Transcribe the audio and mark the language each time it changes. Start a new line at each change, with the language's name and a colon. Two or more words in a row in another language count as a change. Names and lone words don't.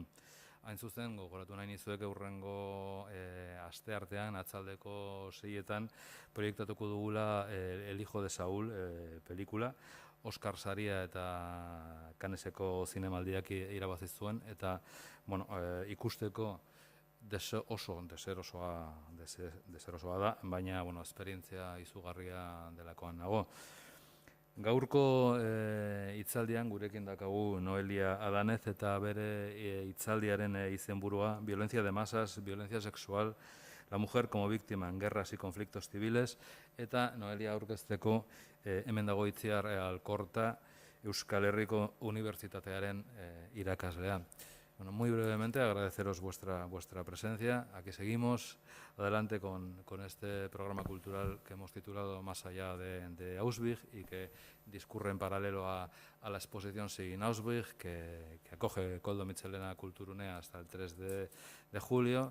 Basque: Hain zuzen, gogoratu nahi nizuek hurrengo asteartean, atzaldeko 6etan, proiektatuko dugula El hijo de Saúl pelikula, Oscar Saria eta Canneseko zinemaldiak irabazi zuen, eta ikusteko deserosoa da, baina esperientzia izugarria delakoan nago. Gaurko hitzaldian gurekin dakagu Noelia Adanez eta bere hitzaldiaren izenburua Violencia de masas, violencia sexual, la mujer como víctima en guerras y conflictos civiles, eta Noelia aurkezteko hemen dago Itziar Alkorta, Euskal Herriko Unibertsitatearen irakaslea.
Spanish: Bueno, muy brevemente agradeceros vuestra presencia. Aquí seguimos adelante con este programa cultural que hemos titulado Más allá de Auschwitz y que discurre en paralelo a la exposición Sein Auschwitz que acoge Koldo Mitxelena Kulturgunea hasta el 3 de julio.